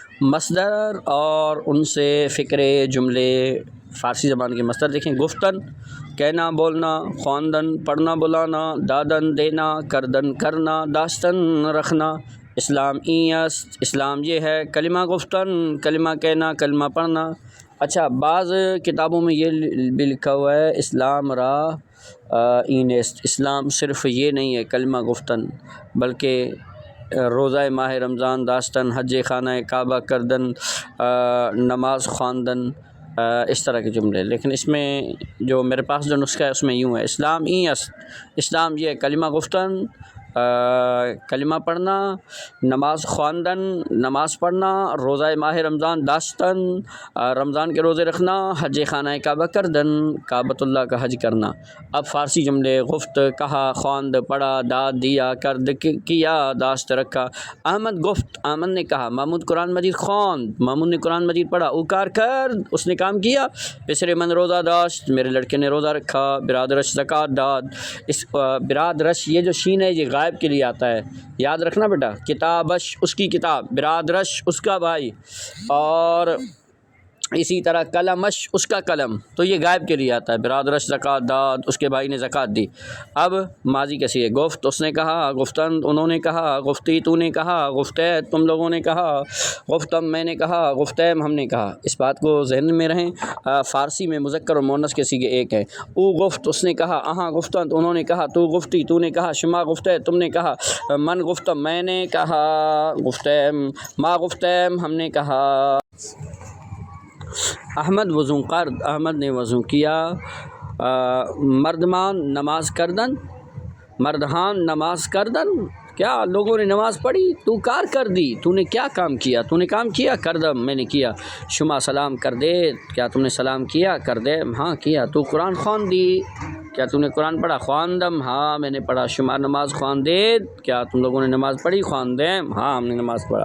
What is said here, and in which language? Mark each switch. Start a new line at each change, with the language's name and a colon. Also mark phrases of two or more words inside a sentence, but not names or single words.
Urdu: مصدر اور ان سے فکرے جملے فارسی زبان کے مصدر دیکھیں۔ گفتن کہنا بولنا، خواندن پڑھنا بلانا، دادن دینا، کردن کرنا، داشتن رکھنا۔
Persian: اسلام این است،
Urdu: اسلام یہ ہے۔
Persian: کلمہ گفتن
Urdu: کلمہ کہنا، کلمہ پڑھنا۔ اچھا، بعض کتابوں میں یہ بھی لکھا ہوا ہے
Persian: اسلام را این است،
Urdu: اسلام صرف یہ نہیں ہے
Persian: کلمہ گفتن، بلکہ روزہ ماہ رمضان داشتن، حج خانہ کعبہ کردن، نماز خواندن،
Urdu: اس طرح کے جملے۔ لیکن اس میں جو میرے پاس جو نسخہ ہے اس میں یوں ہے،
Persian: اسلام این است،
Urdu: اسلام یہ
Persian: کلمہ گفتن،
Urdu: کلمہ پڑھنا،
Persian: نماز خواندن
Urdu: نماز پڑھنا،
Persian: روزہ ماہ رمضان داشتن
Urdu: رمضان کے روزے رکھنا،
Persian: حج خانہ کعبہ کردن
Urdu: کعبۃ اللہ کا حج کرنا۔ اب فارسی جملے گفت کہا، خواند پڑھا، داد دیا، کرد کیا، داشت رکھا۔ احمد گفت، احمد نے کہا،
Persian: محمود قرآن مجید خواند،
Urdu: محمود نے قرآن مجید پڑھا۔
Persian: اوکار کرد،
Urdu: اس نے کام کیا۔
Persian: پسر من روزہ داشت،
Urdu: میرے لڑکے نے روزہ رکھا۔
Persian: برادرش زکوٰۃ داد،
Urdu: اس برادرش یہ جو شین ہے یہ غائب کے لیے آتا ہے، یاد رکھنا بیٹا۔ کتابش اس کی کتاب، برادرش اس کا بھائی، اور اسی طرح قلمش اس کا قلم، تو یہ غائب کے لیے آتا ہے۔
Persian: برادرش زکوٰۃ داد،
Urdu: اس کے بھائی نے زکوٰۃ دی۔ اب ماضی کیسی ہے؟ گفت اس نے کہا، گفتن انہوں نے کہا، گفتی تو نے کہا، گفتید تم لوگوں نے کہا، گفتم میں نے کہا، گفتیم ہم نے کہا۔ اس بات کو ذہن میں رہیں، فارسی میں مذکر اور مؤنث کے صیغے ایک ہیں۔
Persian: او گفت
Urdu: اس نے کہا،
Persian: اہاں گفتن
Urdu: انہوں نے کہا،
Persian: تو گفتی
Urdu: تو نے کہا،
Persian: شما گفتید
Urdu: تم نے کہا،
Persian: من گفتم
Urdu: میں نے کہا،
Persian: گفتیم ما گفتیم
Urdu: ہم نے کہا۔
Persian: احمد وضو کرد،
Urdu: احمد نے وضو کیا۔
Persian: مردمان نماز کردن، مردہان نماز کردن،
Urdu: کیا لوگوں نے نماز پڑھی؟
Persian: تو کار کر دی،
Urdu: تو نے کیا کام کیا؟ تو نے کام کیا؟ کردم میں نے کیا۔
Persian: شما سلام کر دے،
Urdu: کیا تم نے سلام کیا؟
Persian: کر دے
Urdu: ہاں کیا۔
Persian: تو قرآن خوان دی،
Urdu: کیا تم نے قرآن پڑھا؟ خواندم ہاں میں نے پڑھا۔
Persian: شما نماز خوان دے،
Urdu: کیا تم لوگوں نے نماز پڑھی؟ خواندیم ہاں ہم نے نماز پڑھا۔